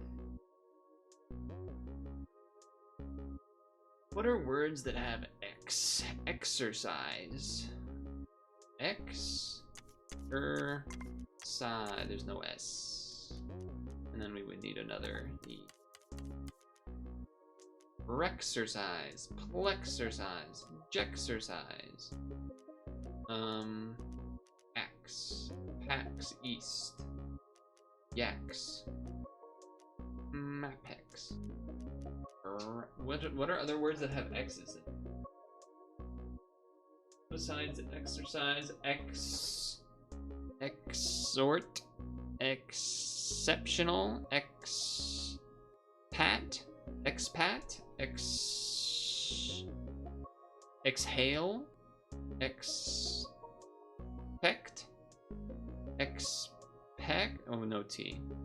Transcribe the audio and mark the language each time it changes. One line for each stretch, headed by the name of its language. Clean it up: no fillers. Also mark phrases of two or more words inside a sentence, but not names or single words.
English: What are words that have X? Exercise. Side. There's no S. And then we would need another E. Rexercise. Plexercise. Jexercise. X. Pax East. Yaks. Mapex. What are other words that have X's in? Besides exercise, exhort, exceptional, expat, exhale, expect, oh, no T.